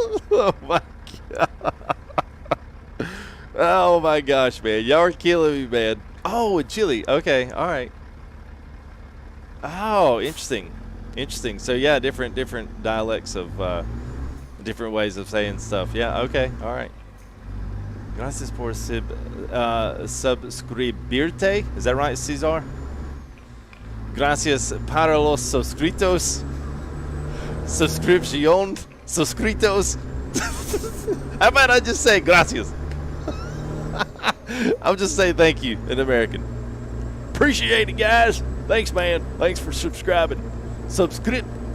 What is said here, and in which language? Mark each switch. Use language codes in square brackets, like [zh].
[en] Oh my god. Oh my gosh, man. Y'all are killing me, man. Oh, in Chile. Okay, all right. Oh, interesting. Interesting. So yeah, different dialects of different ways of saying stuff. Yeah. Okay. All right. [es] Gracias por suscribirte. [en] Is that right, Cesar? [es] Gracias para los suscritos. [en] Subscription. [es] Suscritos. [en] How about I just say gracias? I'll just say thank you in American. Appreciate it, guys. Thanks, man. Thanks for subscribing. Subscription.